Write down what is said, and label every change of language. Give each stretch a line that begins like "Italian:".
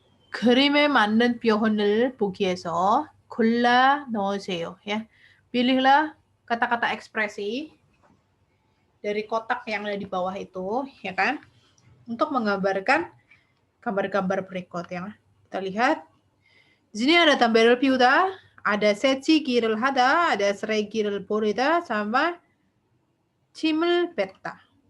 Korean: 그림에 맞는 표현을 보기에서 골라 넣으세요.
Indonesian: Ya. Pilihlah kata-kata ekspresi dari kotak yang ada di bawah itu, ya kan? Untuk menggambarkan gambar-gambar berikut ya. Kita lihat. Di sini ada
Korean: 담배를 피우다,
Indonesian: ada
Korean: 새치기를 하다,
Indonesian: ada
Korean: 쓰레기를 버리다,
Indonesian: sama
Korean: 침을 뱉다.